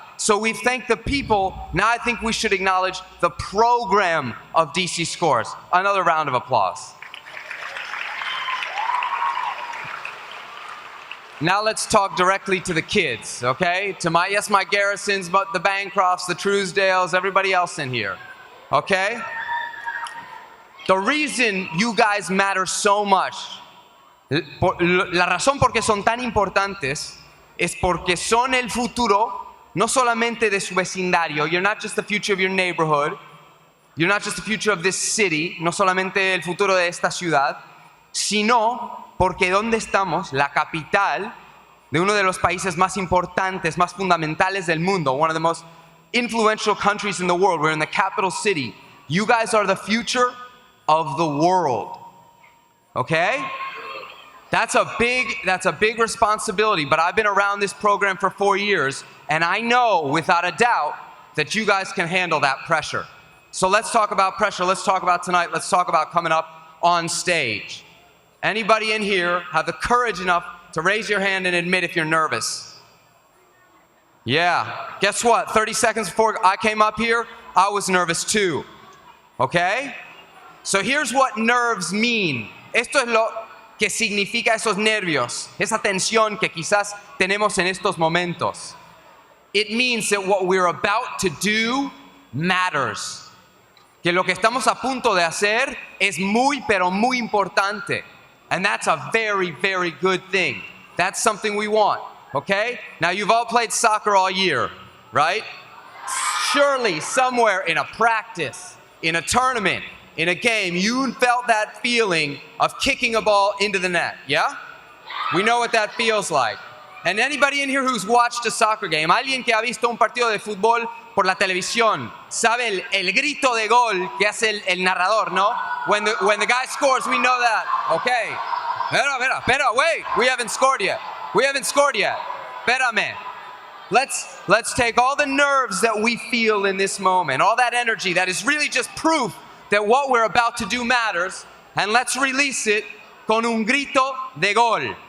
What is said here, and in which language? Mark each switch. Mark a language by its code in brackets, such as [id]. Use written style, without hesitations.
[en] So we've thanked the people. Now I think we should acknowledge the program of DC Scores. Another round of applause. Now let's talk directly to the kids, okay? To my Garrisons, but the Bancrofts, the Truesdales, everybody else in here, okay? The reason you guys matter so much, [es] la razón por qué son tan importantes, es porque son el futuro, no solamente de su vecindario. [en] You're not just the future of your neighborhood. You're not just the future of this city, [es] no solamente el futuro de esta ciudad, sino porque donde estamos, la capital de uno de los países más importantes, más fundamentales del mundo, [en] one of the most influential countries in the world. We're in the capital city. You guys are the future of the world. Okay? That's a big responsibility, but I've been around this program for 4 years, and I know without a doubt that you guys can handle that pressure. So let's talk about pressure. Let's talk about tonight. Let's talk about coming up on stage. Anybody in here have the courage enough to raise your hand and admit if you're nervous? Yeah. Guess what? 30 seconds before I came up here, I was nervous too. Okay? So here's what nerves mean. [es] Esto es lo que significa esos nervios, esa tensión que quizás tenemos en estos momentos. [en] It means that what we're about to do matters. [es] Que lo que estamos a punto de hacer es muy, pero muy importante. [en] And that's a very, very good thing. That's something we want, okay? Now, you've all played soccer all year, right? Surely, somewhere in a practice, in a tournament, in a game, you felt that feeling of kicking a ball into the net, yeah? We know what that feels like. And anybody in here who's watched a soccer game, [es] alguien que ha visto un partido de fútbol por la televisión, sabe el grito de gol que hace el narrador, ¿no? [en] When the guy scores, we know that. Okay. [es] Espera, [en] wait. We haven't scored yet. [es] Espérame. [en] Let's take all the nerves that we feel in this moment, all that energy that is really just proof that what we're about to do matters, and let's release it [es] con un grito de gol.